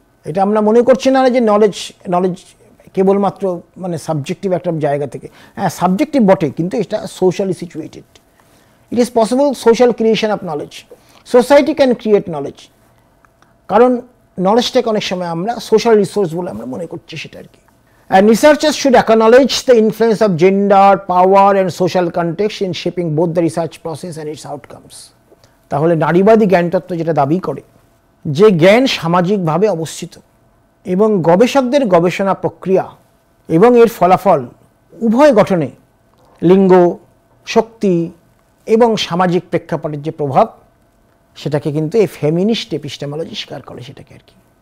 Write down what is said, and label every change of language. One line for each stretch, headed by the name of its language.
Bangla: এটা আমরা মনে করছি না যে নলেজ কেবলমাত্র মানে সাবজেক্টিভ একটা জায়গা থেকে, হ্যাঁ সাবজেক্টিভ বটে, কিন্তু এটা socially situated.
English: it is possible social creation of knowledge, society can create knowledge,
Bangla: কারণ নলেজটাকে অনেক সময় আমরা সোশ্যাল রিসোর্স বলে আমরা মনে করছি সেটা আর কি।
English: And researchers should acknowledge the influence of gender, power and social context in shaping both the research process and its outcomes.
Bangla: তাহলে নারীবাদী জ্ঞানতত্ত্ব যেটা দাবি করে যে জ্ঞান সামাজিকভাবে অবস্থিত এবং গবেষকদের গবেষণা প্রক্রিয়া এবং এর ফলাফল উভয় গঠনে লিঙ্গ, শক্তি এবং সামাজিক প্রেক্ষাপটের যে প্রভাব, সেটাকে কিন্তু এই ফেমিনিস্ট এপিস্টেমোলজি স্বীকার করে সেটাকে আর কি।